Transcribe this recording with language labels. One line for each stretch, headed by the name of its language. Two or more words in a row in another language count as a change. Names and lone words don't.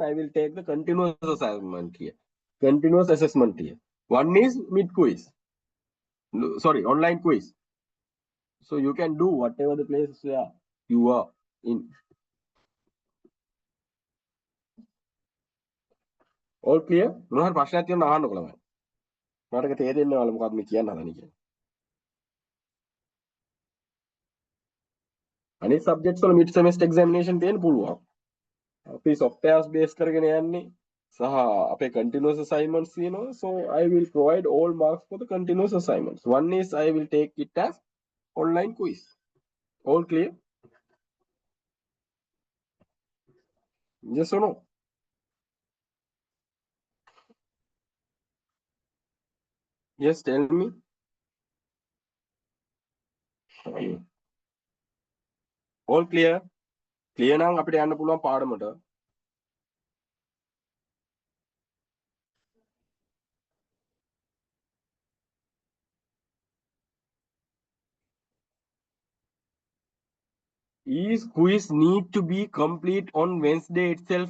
English: I will take the continuous assessment here. Continuous assessment here. One is mid quiz. Sorry, online quiz. So you can do whatever the place you are in. All clear?
Sinhala: මොනවද ප්‍රශ්නයක් තියෙනවා අහන්නකො ළමයි. මට තේරෙන්නේ නැහැ මොකක්ද මේ කියන්න හදන්නේ කියලා. අනිත් subjects වල
English: mid semester examination
Sinhala: තියෙන්න පුළුවන්. අපි softwares base කරගෙන යන්නේ සහ අපේ
English: continuous assignments
Sinhala: තියෙනවා.
English: So I will provide all marks for the continuous assignments. One is I will take it as online quiz. All clear? Yes or no? Yes, tell me. All clear?
Sinhala: Clear නම් අපිට යන්න පුළුවන් පාඩමට.
English: Is quiz need to be complete on Wednesday itself?